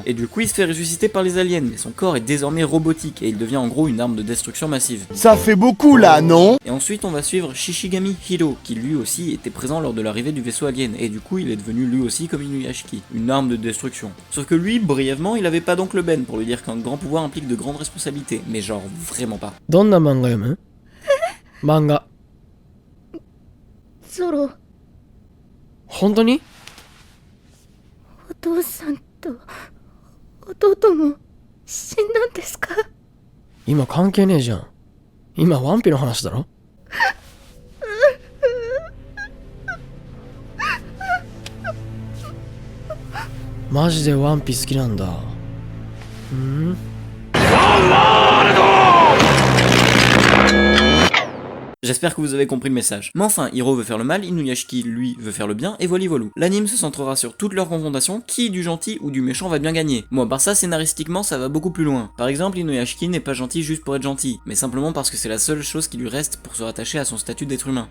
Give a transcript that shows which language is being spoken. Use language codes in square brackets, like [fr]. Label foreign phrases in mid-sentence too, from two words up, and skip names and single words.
[fr] Et du coup, il se fait ressusciter par les aliens, mais son corps est désormais robotique et il devient en gros une arme de destruction massive. Ça fait beaucoup là, non? Et ensuite, on va suivre Shishigami Hiro, qui lui aussi était présent lors de l'arrivée du vaisseau alien, et du coup, il est devenu lui aussi comme Inuyashiki, une arme de destruction. Sauf que lui, brièvement, il avait pas d'oncle Ben pour lui dire qu'un grand pouvoir implique de grandes responsabilités, mais genre vraiment pas. [ja] どんな漫画読む？漫画。ゾロ、本当に？お父さんと弟も死んだんですか？今関係ねえじゃん。今ワンピの話だろ？マジでワンピ好きなんだ。 [fr] J'espère que vous avez compris le message. Mais enfin, Hiro veut faire le mal, Inuyashiki, lui, veut faire le bien, et voilà. L'anime se centrera sur toutes leurs confrontations, qui du gentil ou du méchant va bien gagner. Bon, à part ça, scénaristiquement, ça va beaucoup plus loin. Par exemple, Inuyashiki n'est pas gentil juste pour être gentil, mais simplement parce que c'est la seule chose qui lui reste pour se rattacher à son statut d'être humain.